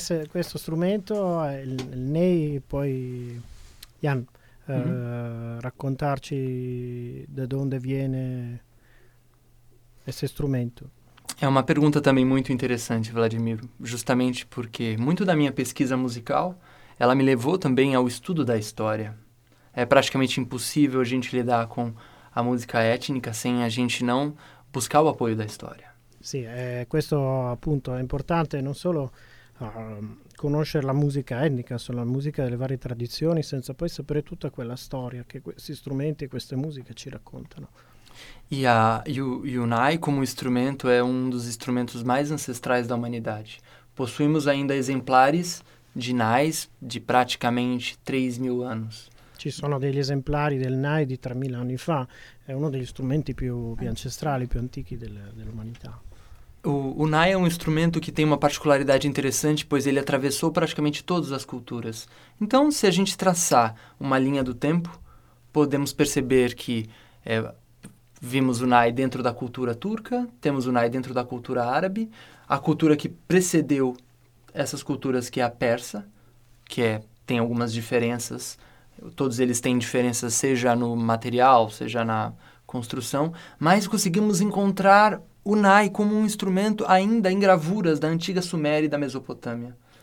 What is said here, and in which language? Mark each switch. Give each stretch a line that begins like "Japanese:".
Italian: Questo strumento, il Ney, poi Jan, raccontarci da dove viene questo strumento.
Portuguese: È una pergunta também muito interessante, Vladimir, justamente porque muito da minha pesquisa musical, ela me levou também ao estudo da história. É praticamente impossível a gente lidar com a música étnica sem a gente não buscar o apoio da história.
Italian: Sim, questo appunto è importante non solo conoscere la musica etnica, la musica delle varie tradizioni, senza poi sapere tutta quella storia che questi strumenti e queste musiche ci raccontano.
Portuguese: E o Nai
Italian: come strumento
Portuguese: è um dos instrumentos mais ancestrais da humanidade. Possuímos ainda exemplares de Nais de praticamente 3.000 anos.
Italian: Ci sono degli esemplari del Nai di 3.000 anni fa, è uno degli strumenti più ancestrali, più antichi dell'umanità.
Portuguese: O Nai é um instrumento que tem uma particularidade interessante, pois ele atravessou praticamente todas as culturas. Então, se a gente traçar uma linha do tempo, podemos perceber que vimos o Nai dentro da cultura turca, temos o Nai dentro da cultura árabe, a cultura que precedeu essas culturas, que é a persa, que tem algumas diferenças, todos eles têm diferenças, seja no material, seja na construção, mas conseguimos encontrar o Nai
Italian: come un strumento
Portuguese: ainda in gravure da antica Sumeria e da Mesopotamia.